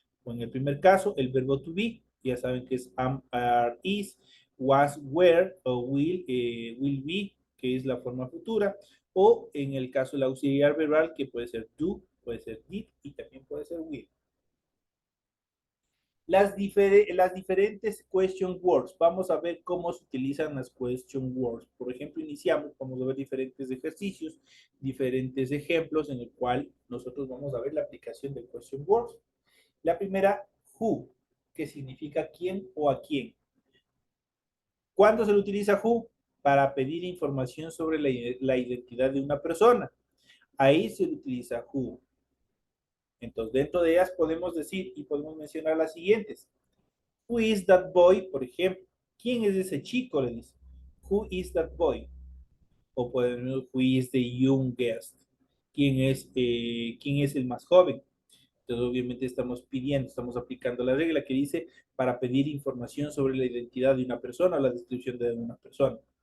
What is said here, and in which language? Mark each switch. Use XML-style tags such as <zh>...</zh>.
<es>O en el primer caso, el verbo to be, ya saben que es am, are, is, was, were o will be, que es la forma futura, o en el caso del auxiliar verbal, que puede ser do, puede ser did y también puede ser will. Las diferentes question words. Vamos a ver cómo se utilizan las question words. Por ejemplo, iniciamos, vamos a ver diferentes ejercicios, diferentes ejemplos en el cual nosotros vamos a ver la aplicación de question words. La primera, who, que significa quién o a quién. ¿Cuándo se le utiliza who? Para pedir información sobre la identidad de una persona. Ahí se le utiliza who. Entonces, dentro de ellas podemos decir y podemos mencionar las siguientes.</es> <en>Who is that boy?</en> <es>Por ejemplo, ¿quién es ese chico? Le dice.</es> <en>Who is that boy?</en> <es>O podemos,</es> <en>who is the youngest?</en> <es>¿Quién es el más joven? Entonces, obviamente estamos pidiendo, estamos aplicando la regla que dice para pedir información sobre la identidad de una persona o la descripción de una persona.</es>